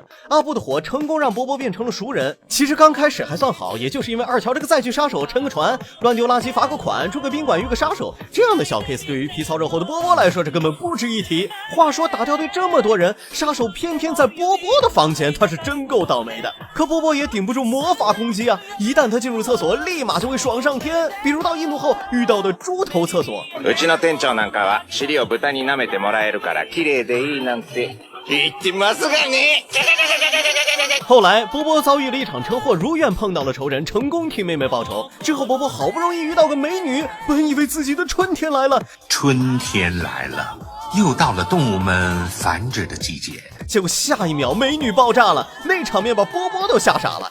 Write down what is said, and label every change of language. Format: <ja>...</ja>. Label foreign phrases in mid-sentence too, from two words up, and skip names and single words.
<zh>阿布的火成功让波波变成了熟人，其实刚开始还算好，也就是因为二乔这个载具杀手沉个船，乱丢垃圾罚个款，住个宾馆遇个杀手，这样的小 case 对于皮糙肉厚的波波来说这根本不值一提。话说打掉队这么多人，杀手偏偏在波波的房间，他是真够倒霉的。可波波也顶不住魔法攻击啊，一旦他进入厕所立马就会爽上天，比如到印度后遇到的猪头厕所。</zh> <ja>うちの店長なんかは尻を豚に舐めてもらえるから綺麗でいいなんて言ってますがね。</ja> <zh>后来波波遭遇了一场车祸，如愿碰到了仇人，成功替妹妹报仇。之后波波好不容易遇到个美女，本以为自己的春天来了，春天来了，又到了动物们繁殖的季节。结果下一秒美女爆炸了，那场面把波波都吓傻了。</zh>